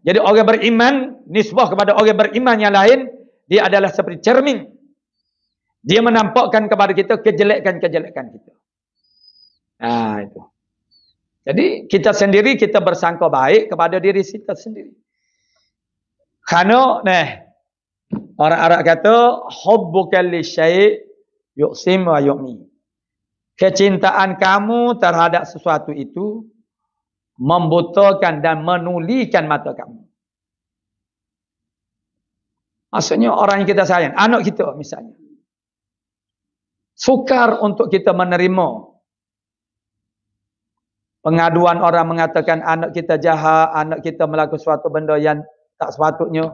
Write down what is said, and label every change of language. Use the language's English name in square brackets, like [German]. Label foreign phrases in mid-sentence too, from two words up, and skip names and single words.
[Malay] Jadi orang beriman, nisbah kepada orang beriman yang lain, dia adalah seperti cermin. Dia menampakkan kepada kita kejelekan-kejelekan kita. Itu. Jadi kita sendiri kita bersangka baik kepada diri kita sendiri. Karena orang Arab kata [Arabic] حبك لشيء يصم و يعمي. [Malay] Kecintaan kamu terhadap sesuatu itu membutakan dan menulikan mata kamu. Maksudnya orang yang kita sayang, anak kita misalnya. Sukar untuk kita menerima pengaduan orang mengatakan anak kita jahat, anak kita melakukan suatu benda yang tak sepatutnya.